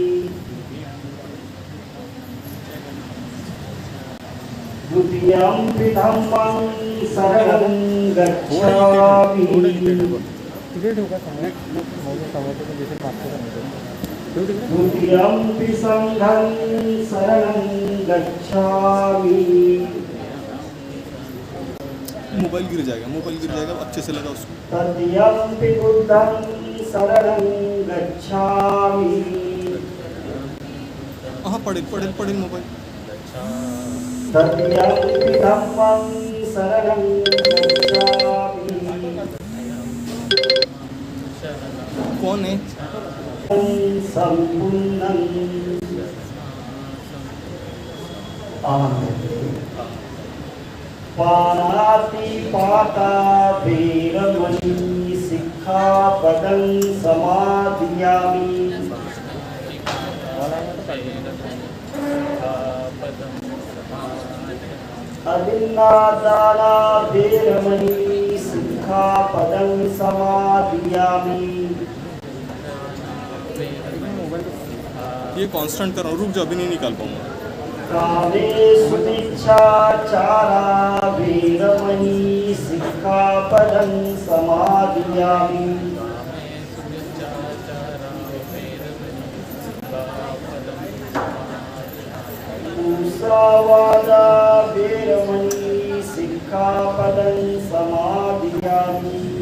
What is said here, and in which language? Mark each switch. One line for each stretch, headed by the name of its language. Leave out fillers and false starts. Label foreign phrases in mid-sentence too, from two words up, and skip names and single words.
Pali: द्वितीयंपि धम्मं शरणं गच्छामि. द्वितीयंपि संघं शरणं गच्छामि.
Hindi: मोबाइल गिर जाएगा, अच्छे से लगा उसको.
Pali: तृतीयंपि बुद्धं शरणं गच्छामि.
Hindi: हाँ पढ़ेल मोबाइल.
Pali: तृतीयंपि धम्मं शरणं गच्छामि.
Hindi: कौन है?
Pali: संपूर्णं पानातिपाता वेरमणि सिक्खापदं समादियामि. अदिन्नादाना वेरमणि सिक्खापदं समादियामि.
Hindi: ये कांस्टेंट कर रहा हूँ, रुक जा, अभी नहीं निकाल पाऊंगा।
Pali: कामेषु मिच्छाचारा वीरमणि सिक्खापदं समादियामि। मुसावादा वीरमणि सिक्खापदं समादियामि।